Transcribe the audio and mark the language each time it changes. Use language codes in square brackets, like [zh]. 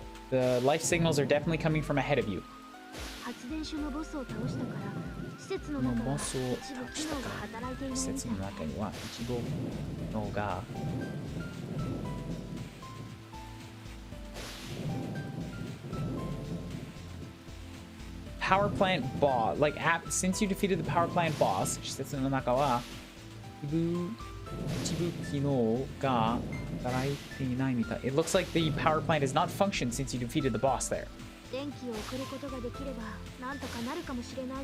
[en] The life signals are definitely coming from ahead of you. [ja] 発電所のボスを倒したから施設の中は一部機能が働いていないみたい。施設の中には一部機能が [en] Power plant boss, like since you defeated the power plant boss, [ja] 施設の中は一部一部機能が働いていないみたい。 [en] It looks like the power plant has not functioned since you defeated the boss there. [ja] 電気を送ることができればなんとかなるかもしれない。